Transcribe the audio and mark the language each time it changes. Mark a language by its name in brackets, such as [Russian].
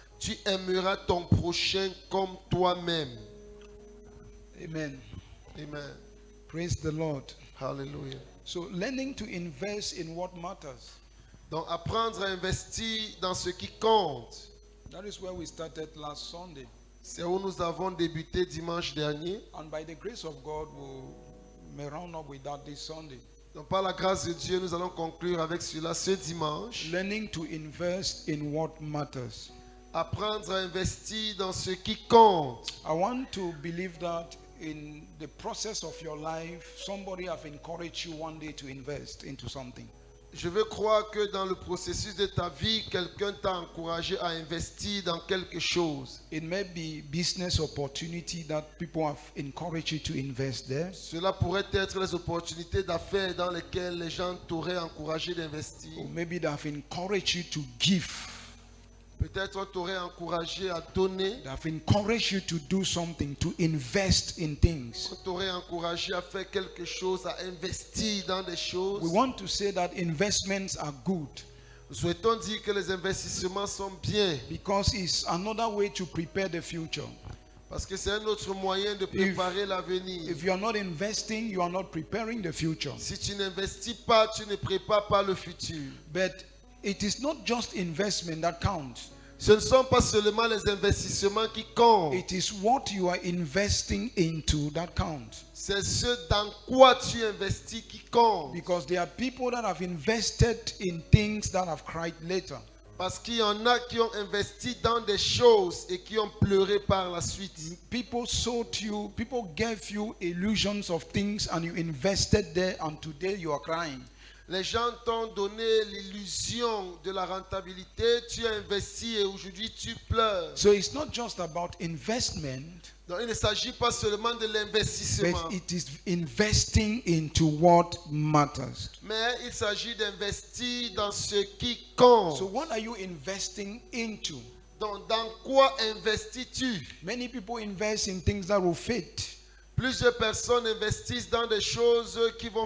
[French] Tu aimeras ton prochain comme toi-même. [English] Amen. Amen. Praise the Lord. Hallelujah. So learning to invest in what matters. [French] Donc apprendre à investir dans ce qui compte. [English] That is where we started last Sunday. [French] C'est où nous avons débuté dimanche dernier. [English] And by the grace of God, we may round up with that this Sunday. [French] Donc par la grâce de Dieu, nous allons conclure avec cela ce dimanche. [English] Learning to invest in what matters. [French] Apprendre à investir dans ce qui compte. [English] I want to believe that in the process of your life, somebody have encouraged you one day to invest into something. [French] Je veux croire que dans le processus de ta vie, quelqu'un t'a encouragé à investir dans quelque chose. [English] It may be business opportunity that people have encouraged you to invest there. [French] Cela pourrait être les opportunités d'affaires dans lesquelles les gens t'auraient encouragé d'investir. [English] Or maybe they have encouraged you to give. [French] Peut-être on t'aurait encouragé à donner. [English] They have encouraged you to do something, to invest in things. [French] On t'aurait encouragé à faire quelque chose, à investir dans des choses. [English] We want to say that investments are good [French] Nous souhaitons dire que les investissements sont bien [English] because it's another way to prepare the future. [French] parce que c'est un autre moyen de préparer l'avenir. [English] If you are not investing, you are not preparing the future. [French] Si tu n'investis pas, tu ne prépares pas le futur. [English] But it is not just investment that counts. [French] Ce ne sont pas seulement les investissements qui comptent. [English] It is what you are investing into that counts. [French] C'est ce dans quoi tu investis qui compte. [English] Because there are people that have invested in things that have cried later. [French] Parce qu'il y en a qui ont investi dans des choses et qui ont pleuré par la suite. [English] People sold you, people gave you illusions of things and you invested there and today you are crying. [French] Les gens t'ont donné l'illusion de la rentabilité, tu as investi et aujourd'hui tu pleures. [English] So it's not just about investment, [French] Donc il ne s'agit pas seulement de l'investissement, [English] but it is investing into what matters. [French] mais il s'agit d'investir dans ce qui compte. [English] So what are you investing into? [French] Donc dans quoi investis-tu? [English] Many people invest in things that will fade. [French] Plusieurs personnes investissent dans des choses qui vont